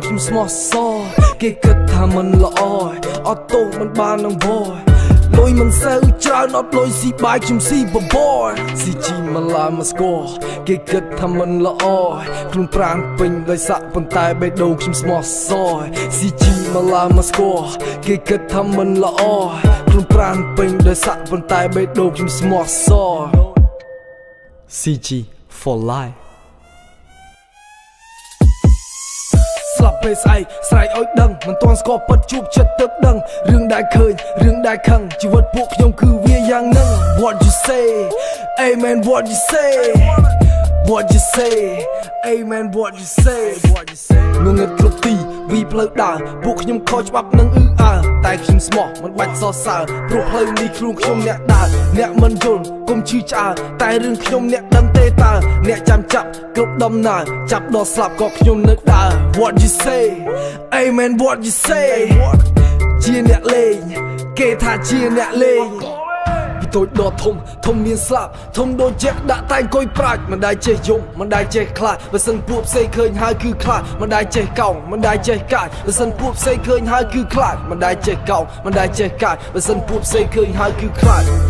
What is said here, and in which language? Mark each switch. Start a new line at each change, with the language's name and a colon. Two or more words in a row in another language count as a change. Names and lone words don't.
Khmer: ខ្ញុំស្មោះសរគេគិតថាមិនល្អអត់ទោសមិនបាននឹងវល់លុយមិនសូវច្រើនអត់លុយស៊ីបាយខ្ញុំស៊ីបបរស៊ីជីមកឡាមកស្គាល់គេគិតថាមិនល្អខ្លួនប្រាណពេញដោយសាក់ប៉ុន្តែបេះដូងខ្ញុំស្មោះសរស៊ីជីមកឡាមកស្គាល់គេគិតថាមិនល្អខ្លួនប្រាណពេញដោយសាក់ប៉ុន្តែបេះដូងខ្ញុំស្មោះសរ
English: CG for life
Khmer: ស្លាប់ពេលស្អែកស្រែកឲ្យដឹងមិនទាន់ស្គាល់ពិតជួបចិត្តទឹកដឹងរឿងដែលឃើញរឿងដែលខឹងជីវិតពួកខ្ញុំគឺវាយ៉ាងហ្នឹង
English: What you say Amen what you
Khmer: say What you say Amen what you say ងងឹតគ្រប់ទីវីផ្លូវដើរពួកខ្ញុំខុសច្បាប់នឹងតែខ្ញុំស្មោះមិនបាច់សរសើរព្រោះផ្លូវនេះខ្លួនខ្ញុំអ្នកដើរអ្នកមិនយល់ កុំឈឺឆ្អើរតែរឿងខ្ញុំអ្នកដឹងទេតើអ្នកចាំចាប់គ្រប់ដំណើរចាប់ដល់ស្លាប់ក៏ខ្ញុំនៅដើរ
English: What you say Amen what you say
Khmer: ជាអ្នកលេងគេថាជាអ្នកលេងពីតូចដល់ធំមានស្លាប់ធំដូចជាដាក់តែអង្គុយប្រាច់មិនដែលចេះយំមិនដែលចេះខ្លាចបើសិនពួកផ្សេងឃើញហើយគឺខ្លាចមិនដែលចេះកោងមិនដែលចេះកាចបើសិនពួកផ្សេងឃើញហើយគឺខ្លាចមិនដែលចេះកោងមិនដែលចេះកាចបើសិនពួកផ្សេងឃើញហើយគឺខ្លាច